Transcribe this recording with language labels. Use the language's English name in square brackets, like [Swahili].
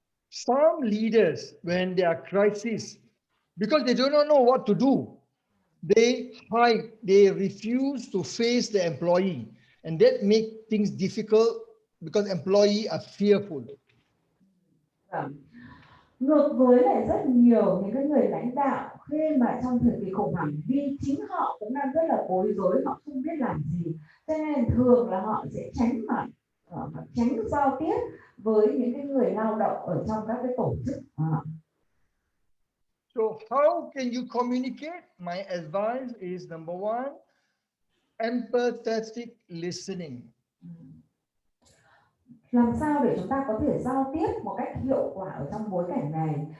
[English] Some leaders, when there are crises, because they do not know what to do, they hide, they refuse to face the employee, and that makes things difficult because employees are fearful. [Vietnamese] Ngược với lại rất nhiều những cái người lãnh đạo khi mà trong thời kỳ khủng hoảng, vì chính họ cũng đang rất là bối rối, họ không biết làm gì, cho nên thường là họ sẽ tránh mặt, tránh giao tiếp với những cái người lao động ở trong các cái tổ chức. [English] So how can you communicate? My advice is number one, empathetic listening. [Vietnamese] Làm sao để chúng ta có thể giao tiếp một cách hiệu quả ở trong bối cảnh này?